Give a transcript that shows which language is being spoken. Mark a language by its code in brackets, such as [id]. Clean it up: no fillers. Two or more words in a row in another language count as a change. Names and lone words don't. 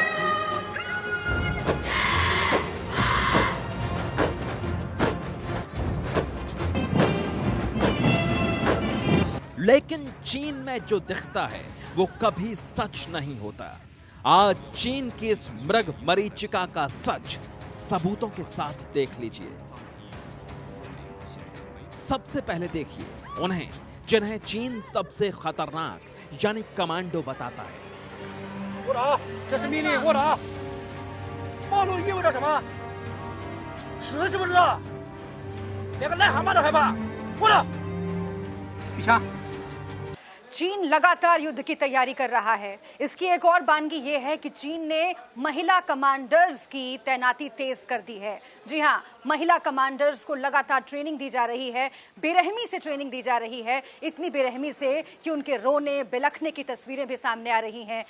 [hi] लेकिन चीन में जो दिखता है वो कभी सच नहीं होता। आज चीन की इस मृग मरीचिका का सच सबूतों के साथ देख लीजिए। सबसे पहले देखिए उन्हें जिन्हें चीन सबसे खतरनाक यानी कमांडो बताता है। [zh] 我打，这是命令，我打。暴露意味着什么？死知不知道？连个癞蛤蟆都害怕。我打，举枪。 [hi] चीन लगातार युद्ध की तैयारी कर रहा है। इसकी एक और बानगी ये है कि चीन ने महिला कमांडर्स की तैनाती तेज कर दी है। जी हाँ, महिला कमांडर्स को लगातार ट्रेनिंग दी जा रही है, बेरहमी से ट्रेनिंग दी जा रही है, इतनी बेरहमी से कि उनके रोने बिलखने की तस्वीरें भी सामने आ रही हैं।